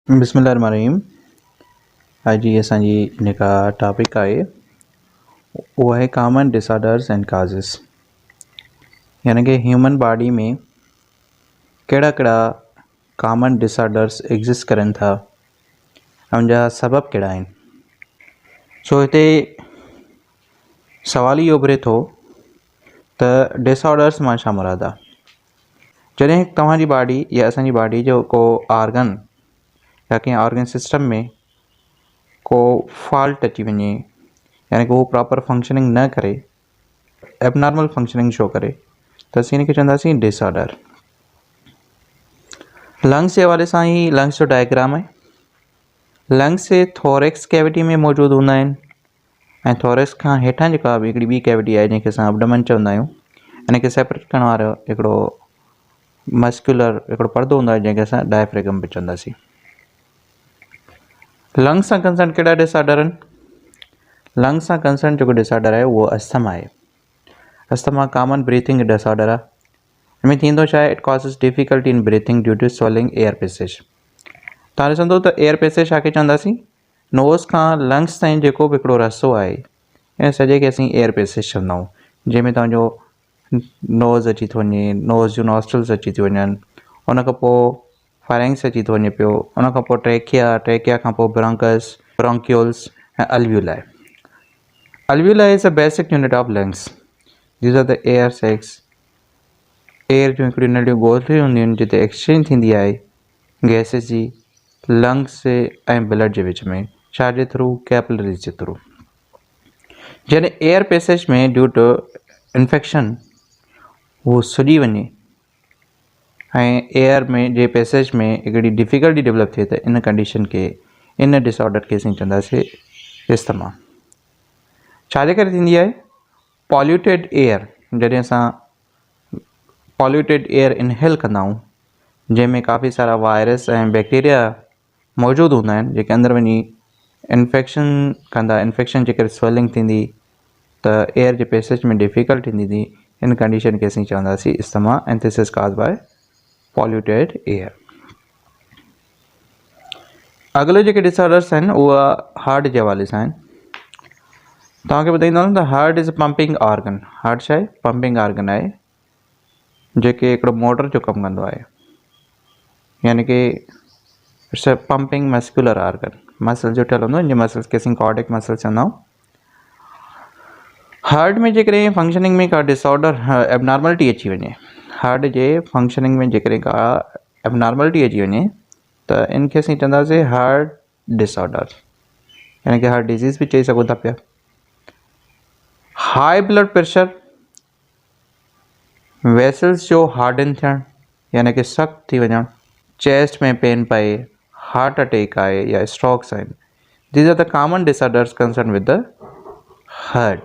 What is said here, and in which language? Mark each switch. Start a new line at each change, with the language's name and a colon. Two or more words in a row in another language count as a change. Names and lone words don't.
Arabic: बिस्मिल्लाहिर्रहमानिर्रहीम।
Sindhi: अॼु जी असांजी जेका टॉपिक आहे उहा आहे
English: common disorders and causes,
Sindhi: यानी कि
English: human body
Sindhi: में कहिड़ा कहिड़ा
English: common disorders
Sindhi: एग्ज़िस्ट करनि था ऐं उनजा सबब कहिड़ा आहिनि। सो हिते सवाल इहो उभिरे थो त डिसऑर्डर्स मां छा मुराद आहे। जॾहिं तव्हांजी बॉडी या असांजी बॉडी जो को ऑर्गन या कंहिं ऑर्गन सिस्टम में को फॉल्ट अची वञे, यानी कि उहो
English: proper functioning
Sindhi: न करे,
English: abnormal functioning show
Sindhi: करे, त असीं हिन खे चवंदासीं डिसऑर्डर। लंग्स जे हवाले सां ही लंग्स जो डायग्राम आहे। लंग्स
English: thorax cavity
Sindhi: में मौजूदु हूंदा आहिनि ऐं थोरेक्स खां हेठां जेका हिकिड़ी ॿी कैविटी आहे जंहिंखे असां एब्डोमेन चवंदा आहियूं, इन खे सेपरेट करण वारो हिकिड़ो मस्कुलर हिकिड़ो परदो हूंदो आहे जंहिंखे असां डायफ्रेगम बि चवंदासीं। लंग्स सां कंसर्न कहिड़ा डिसऑर्डर आहिनि? लंग्स सां कंसर्न जेको डिसऑर्डर आहे उहो अस्थमा आहे। अस्थमा
English: common breathing disorder
Sindhi: आहे। हिनमें थींदो छा आहे,
English: It causes difficulty in breathing due to swelling air passage.
Sindhi: तव्हां ॾिसंदो त
English: air passage
Sindhi: छाखे चवंदासीं, नोज़ खां लंग्स ताईं जेको बि हिकिड़ो रस्तो आहे ऐं सॼे खे असीं
English: air passage
Sindhi: चवंदा आहियूं, जंहिंमें तव्हांजो नोज़ अची थो वञे, नोज़ जूं नॉस्ट्रल्स अची थी वञनि, उन खां पोइ फारेंक्स अची थो वञे पियो, उन खां पोइ ट्रेकिया खां पोइ ब्रोंकस, ब्रोंक्यूल्स ऐं अल्वियोलाई।
English: Alveoli is a basic unit of lungs. These are the air sacs.
Sindhi: एयर जूं हिकिड़ियूं नंढियूं ॻोल्हियूं हूंदियूं आहिनि जिते एक्सचेंज थींदी आहे गैसिस जी लंग्स ऐं ब्लड जे विच में, छाजे थ्रू? कैपिलरीज़ जे थ्रू। जॾहिं
English: air passage
Sindhi: में ड्यू टू इन्फेक्शन उहो सुॼी वञे ऐं एयर में जे पैसेज में हिकिड़ी डिफ़िकल्टी डेवलप थिए त इन कंडीशन खे, इन डिसऑर्डर खे असीं चवंदासीं अस्थमा। छाजे करे थींदी आहे?
English: polluted air,
Sindhi: जॾहिं असां
English: polluted air inhale
Sindhi: कंदा आहियूं जंहिंमें काफ़ी सारा वायरस ऐं बैक्टीरिया मौजूदु हूंदा आहिनि जेके अंदरि वञी इन्फेक्शन कंदा। इन्फेक्शन जे करे स्वेलिंग थींदी त एयर जे पैसेज में डिफ़िकल्ट थींदी। इन कंडीशन खे असीं चवंदासीं अस्थमा
English: and this is caused by polluted air.
Sindhi: अगले जेके डिसऑर्डर्स आहिनि उहा हार्ट जे हवाले सां आहिनि। तव्हांखे ॿुधाईंदो त
English: heart is pumping organ.
Sindhi: हार्ट छा आहे?
English: pumping organ
Sindhi: आहे जेके हिकिड़ो मोटर जो कमु कंदो आहे, यानी कि
English: it's a pumping muscular organ.
Sindhi: मसल जो ठहियलु हूंदो आहे, इन मसल्स खे असीं
English: cardiac muscle
Sindhi: चवंदा आहियूं। हार्ट में जेकॾहिं फंक्शनिंग में का डिसऑर्डर एबनॉर्मलिटी अची वञे, हार्ट जे फंक्शनिंग में जेकॾहिं का एबनॉर्मलिटी अची वञे त इनखे असीं चवंदासीं
English: heart disorder,
Sindhi: यानी कि
English: heart disease
Sindhi: बि चई सघूं था पिया।
English: high blood pressure,
Sindhi: वेसल्स जो हार्डन थियणु यानी कि सख़्तु थी वञणु, चेस्ट में पेन पए,
English: heart attack
Sindhi: आहे या स्ट्रोक्स आहिनि,
English: These are the common disorders concern with the heart.